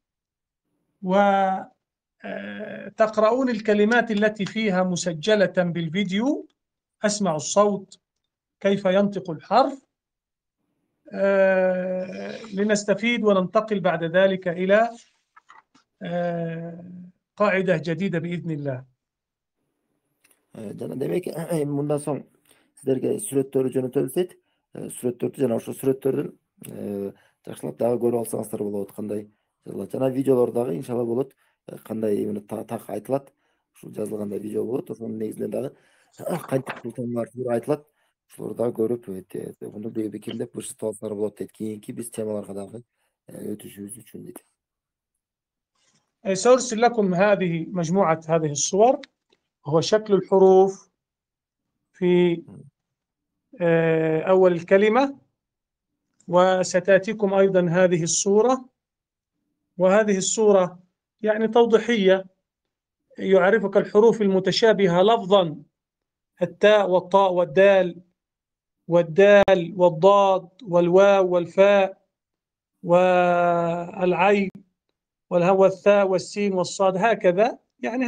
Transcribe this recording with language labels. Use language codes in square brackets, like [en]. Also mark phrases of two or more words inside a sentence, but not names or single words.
[ar] وتقرؤون الكلمات التي فيها مسجلة بالفيديو، أسمع الصوت كيف ينطق الحرف، لنستفيد وننتقل بعد ذلك إلى قاعدة جديدة بإذن الله. [ky] Жана демек бундан соң сизлерге сүрөттөрү жөнөтөбүз дейт. Сүрөттөрдү жана ошо сүрөттөрдүн жакшылап дагы көрүп алсаңыздар болот. Кандай жана видеолор дагы иншалла болот. Кандай эмне так айтылат. Ушул жазылгандай видео болот. Ошонун негизинен дагы кантип кылсаңар айтылат. Ошолорду дагы көрүп муну бекемдеп бышытып алсаңар болот дейт. Кийинки биз темаларга дагы өтүшүбүз үчүн дейт. [ar] سأرسل لكم هذه مجموعة هذه الصور، هو شكل الحروف في أول الكلمة، وستأتيكم أيضا هذه الصورة، وهذه الصورة يعني توضيحية يعرفك الحروف المتشابهة لفظا، التاء والطاء والدال والضاد والواو والفاء والعين والثاء والسين والصاد، هكذا يعني.